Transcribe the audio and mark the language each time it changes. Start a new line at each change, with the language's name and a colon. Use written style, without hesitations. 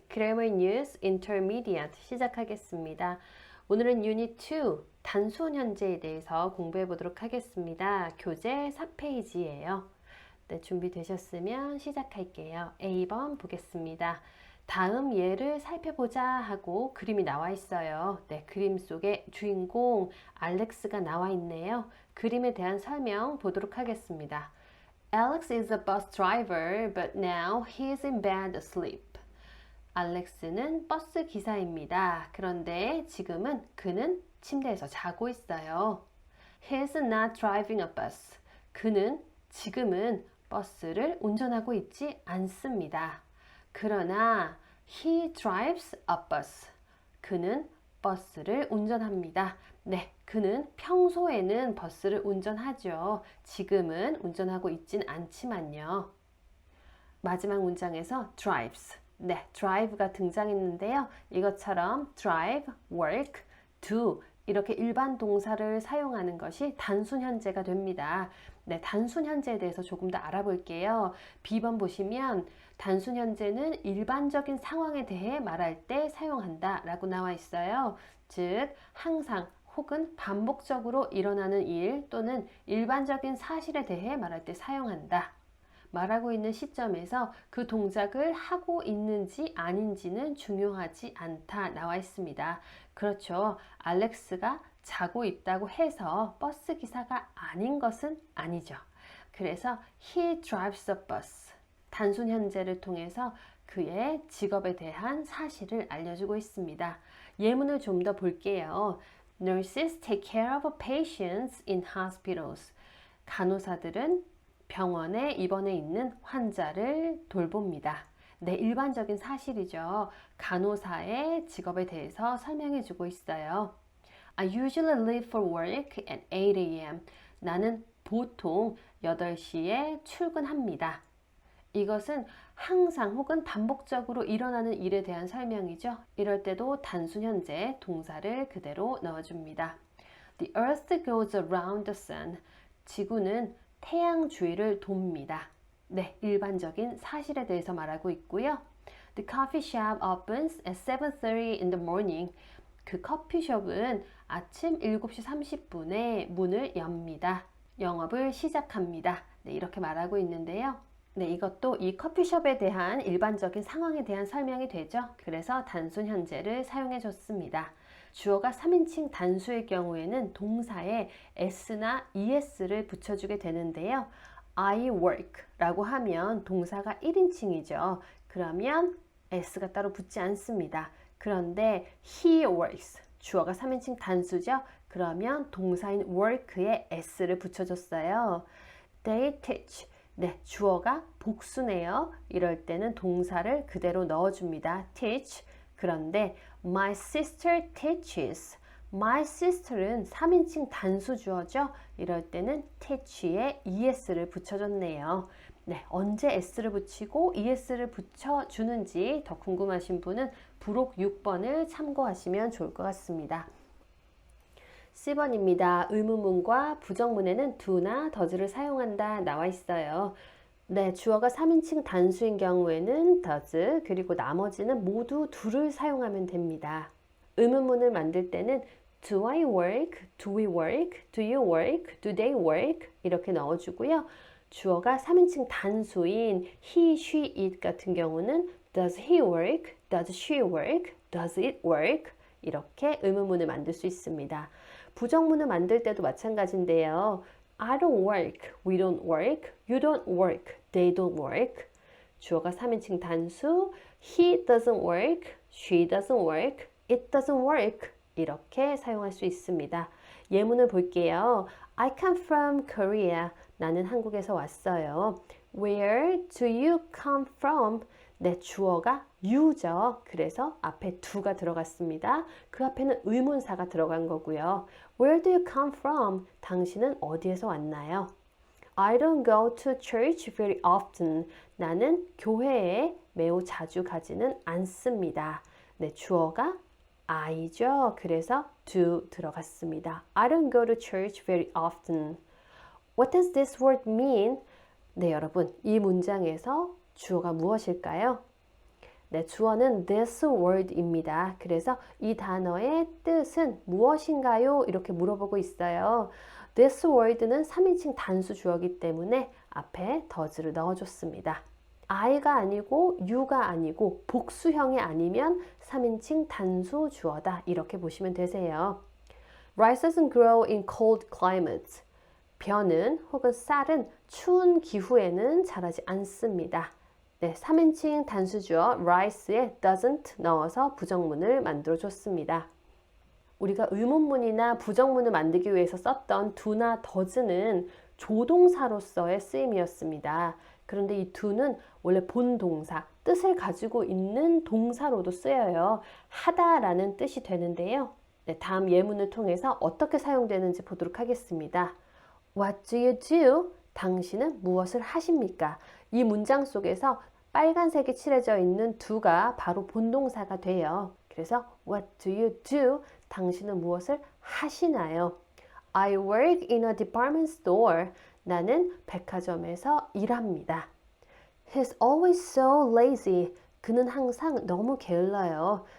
Korean: Grammar News Intermediate 시작하겠습니다. 오늘은 유닛 2 단순 현재에 대해서 공부해 보도록 하겠습니다. 교재 4페이지예요. 네, 준비되셨으면 시작할게요. A번 보겠습니다. 다음 예를 살펴보자 하고 그림이 나와 있어요. 네, 그림 속에 주인공 알렉스가 나와 있네요. 그림에 대한 설명 보도록 하겠습니다.
English: Alex is a bus driver, but now he is in bed asleep.
Korean: 알렉스는 버스 기사입니다. 그런데 지금은 그는 침대에서 자고 있어요.
English: He is not driving a bus.
Korean: 그는 지금은 버스를 운전하고 있지 않습니다.
English: 그러나 he drives a bus.
Korean: 그는 버스를 운전합니다. 네, 그는 평소에는 버스를 운전하죠. 지금은 운전하고 있진 않지만요. 마지막 문장에서 drives. 네, drive가 등장했는데요. 이것처럼 drive, work, do 이렇게 일반 동사를 사용하는 것이 단순 현재가 됩니다. 네, 단순 현재에 대해서 조금 더 알아볼게요. B번 보시면 단순 현재는 일반적인 상황에 대해 말할 때 사용한다 라고 나와 있어요. 즉, 항상 혹은 반복적으로 일어나는 일 또는 일반적인 사실에 대해 말할 때 사용한다. 말하고 있는 시점에서 그 동작을 하고 있는지 아닌지는 중요하지 않다 나와 있습니다. 그렇죠. 알렉스가 자고 있다고 해서 버스 기사가 아닌 것은 아니죠.
English: 그래서 he drives a bus.
Korean: 단순 현재를 통해서 그의 직업에 대한 사실을 알려주고 있습니다. 예문을 좀 더 볼게요.
English: Nurses take care of patients in hospitals.
Korean: 간호사들은 병원에 입원해 있는 환자를 돌봅니다. 네, 일반적인 사실이죠. 간호사의 직업에 대해서 설명해 주고 있어요.
English: I usually leave for work at 8 a.m.
Korean: 나는 보통 8시에 출근합니다. 이것은 항상 혹은 반복적으로 일어나는 일에 대한 설명이죠. 이럴 때도 단순 현재 동사를 그대로 넣어줍니다.
English: The earth goes around the sun.
Korean: 지구는 태양 주위를 돕니다. 네, 일반적인 사실에 대해서 말하고 있고요.
English: The coffee shop opens at 7:30 in the morning.
Korean: 그 커피숍은 아침 7시 30분에 문을 엽니다. 영업을 시작합니다. 네, 이렇게 말하고 있는데요. 네, 이것도 이 커피숍에 대한 일반적인 상황에 대한 설명이 되죠. 그래서 단순 현재를 사용해 줬습니다. 주어가 3인칭 단수의 경우에는 동사에 s나 es를 붙여주게 되는데요.
English: I work
Korean: 라고 하면 동사가 1인칭이죠. 그러면 s가 따로 붙지 않습니다. 그런데
English: he works,
Korean: 주어가 3인칭 단수죠. 그러면 동사인 work에 s를 붙여줬어요.
English: They teach.
Korean: 네, 주어가 복수네요. 이럴 때는 동사를 그대로 넣어줍니다.
English: teach. 그런데 my sister teaches. my sister
Korean: 는 3인칭 단수 주어죠. 이럴 때는 teach에 es를 붙여줬네요. 네, 언제 s를 붙이고 es를 붙여주는지 더 궁금하신 분은 부록 6번을 참고하시면 좋을 것 같습니다. C번입니다. 의문문과 부정문에는 do나 does를 사용한다 나와 있어요. 네, 주어가 3인칭 단수인 경우에는 does, 그리고 나머지는 모두 do를 사용하면 됩니다. 의문문을 만들 때는
English: do I work, do we work, do you work, do they work
Korean: 이렇게 넣어주고요. 주어가 3인칭 단수인
English: he, she, it
Korean: 같은 경우는
English: does he work, does she work, does it work
Korean: 이렇게 의문문을 만들 수 있습니다. 부정문을 만들 때도 마찬가지인데요.
English: I don't work, we don't work, you don't work, they don't work.
Korean: 주어가 3인칭 단수,
English: he doesn't work, she doesn't work, it doesn't work.
Korean: 이렇게 사용할 수 있습니다.
English: 예문을 볼게요. I come from Korea.
Korean: 나는 한국에서 왔어요.
English: Where do you come from?
Korean: 네, 주어가 you죠. 그래서 앞에 do가 들어갔습니다. 그 앞에는 의문사가 들어간 거고요.
English: Where do you come from?
Korean: 당신은 어디에서 왔나요?
English: I don't go to church very often.
Korean: 나는 교회에 매우 자주 가지는 않습니다. 네, 주어가 I죠. 그래서 do 들어갔습니다.
English: I don't go to church very often. What does this word mean?
Korean: 네, 여러분, 이 문장에서 주어가 무엇일까요? 네, 주어는 this word입니다. 그래서 이 단어의 뜻은 무엇인가요? 이렇게 물어보고 있어요. This word는 3인칭 단수 주어이기 때문에 앞에 does를 넣어줬습니다. I가 아니고 you가 아니고 복수형이 아니면 3인칭 단수 주어다. 이렇게 보시면 되세요.
English: Rice doesn't grow in cold climates.
Korean: 벼는 혹은 쌀은 추운 기후에는 자라지 않습니다. 네, 3인칭 단수주어 rice에 doesn't 넣어서 부정문을 만들어줬습니다. 우리가 의문문이나 부정문을 만들기 위해서 썼던 do나 does는 조동사로서의 쓰임이었습니다. 그런데 이 do는 원래 본동사, 뜻을 가지고 있는 동사로도 쓰여요. 하다라는 뜻이 되는데요. 네, 다음 예문을 통해서 어떻게 사용되는지 보도록 하겠습니다.
English: What do you do?
Korean: 당신은 무엇을 하십니까? 이 문장 속에서 빨간색이 칠해져 있는 do가 바로 본동사가 돼요.
English: 그래서 What do you do?
Korean: 당신은 무엇을 하시나요?
English: I work in a department store.
Korean: 나는 백화점에서 일합니다.
English: He's always so lazy.
Korean: 그는 항상 너무 게을러요.